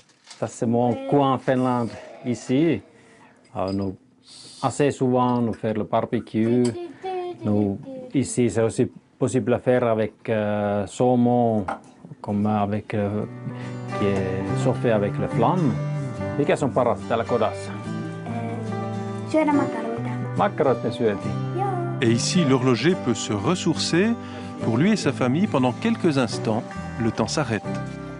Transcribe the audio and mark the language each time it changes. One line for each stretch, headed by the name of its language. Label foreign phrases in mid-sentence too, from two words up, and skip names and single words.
French: Ça c'est mon coin en Finlande, ici. Nous, assez souvent, nous faisons le barbecue. Ici, c'est aussi possible à faire avec saumon, comme avec, qui est chauffé avec la flamme.
Finnish: Mikä on paras täällä kodassa? Syödä makkaroita. Makkarot me syötiin.
French: Et ici, l'horloger peut se ressourcer. Pour lui et sa famille, pendant quelques instants, le temps s'arrête.